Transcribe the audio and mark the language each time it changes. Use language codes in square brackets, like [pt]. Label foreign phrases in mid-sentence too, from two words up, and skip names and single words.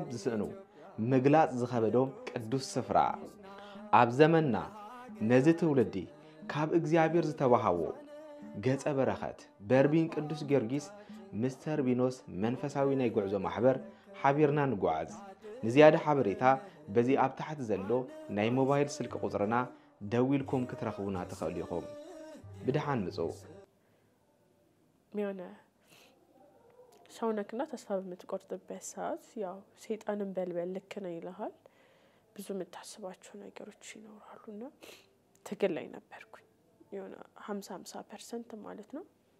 [ti] ዝስእኑ ምግላጽ ዝኸበዶም ቅዱስ ስፍራ ኣብ ዘመንና ነዚ ትውልዲ ካብ እግዚአብሔር ዝተባሃዎ ገጸ በረኸት በርቢን ቅዱስ ጊዮርጊስ ምስተር ቢኖስ መንፈሳዊ ናይ ጉዕዞ ማሕበር ሓቢርና ንጓዓዝ ንዝያደ ሓበሬታ በዚ ኣብ ታሕቲ ዘሎ ናይ ሞባይል ስልክ ቁጽርና ደዊልኩም ክትረኽቡና ትኽእሉ ኢኹም። ብድሓን ምጽው [am] የሆነ ሰውነክና ተስፋ በምትቆርጥበት ሰዓት ያው ሰይጣንን በልበል ልክ ነው ይልሃል። ብዙ የምታስባቸው ነገሮች ይኖራሉና ትግል ላይ ነበርኩኝ። የሆነ 50% ማለት ነው።